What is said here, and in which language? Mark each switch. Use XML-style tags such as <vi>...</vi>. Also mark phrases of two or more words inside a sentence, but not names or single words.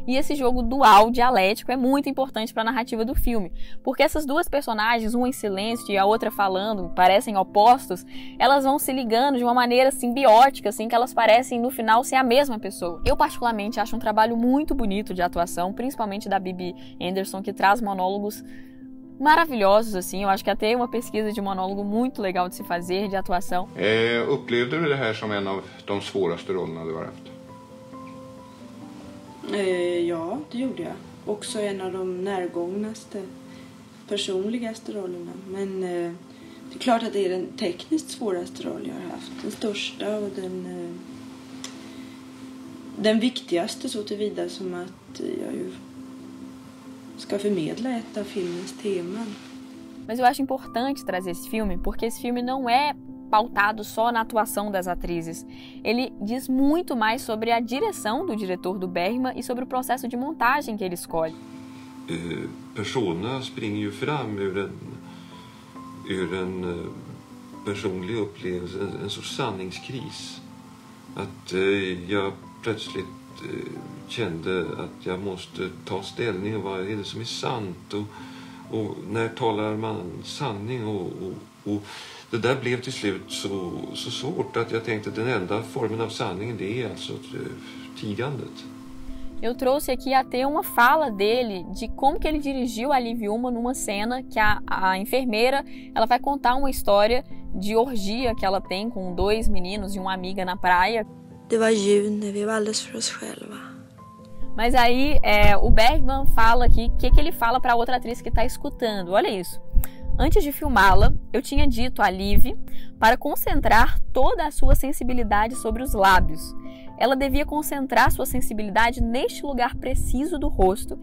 <pt>E esse jogo dual, dialético, é muito importante para a narrativa do filme, porque essas duas personagens, uma em silêncio e a outra falando, parecem opostos, elas vão se ligando de uma maneira simbiótica, assim, que elas parecem no final ser a mesma pessoa. Eu particularmente acho um trabalho muito bonito de atuação, principalmente da Bibi Andersson, que traz monólogos maravilhosos, assim. Eu acho que até uma pesquisa de monólogo muito legal de se fazer, de atuação.</pt> <sv>Upplevde du det här som en av de svåraste rollerna du har haft? Ja, det gjorde jag. Också en av de närgångnaste, personligaste rollerna. Men det är klart att det är den tekniskt svåraste roll jag har haft. Den största och den viktigaste, så tillvida som att jag ju ska förmedla ett av filmens teman.</sv> <pt>Mas eu acho importante trazer esse filme, porque esse filme não é pautado só na atuação das atrizes. Ele diz muito mais sobre a direção do diretor do Bergman e sobre o processo de montagem que ele escolhe.</pt> <sv>Persona springer ju fram ur en personlig upplevelse, en sorts sanningskris. Att jag plötsligt kände att jag måste ta ställning. Vad är det som är sant? Och när talar man sanning? Och det där blev till slut så svårt att jag tänkte att den enda formen av sanningen, det är alltså tigandet.</sv> <pt>Eu trouxe aqui até uma fala dele de como que ele dirigiu a Liv Ullmann numa cena que a enfermeira, ela vai contar uma história de orgia que ela tem com dois meninos e uma amiga na praia.</pt> <sv>Det var jul när vi var alldeles för oss själva.</sv> <pt>Mas aí o Bergman fala aqui, o que ele fala para a outra atriz que está escutando. Olha isso. Antes de filmá-la, eu tinha dito a Liv para concentrar toda a sua sensibilidade sobre os lábios. Ela devia concentrar sua sensibilidade neste lugar preciso do rosto.</pt>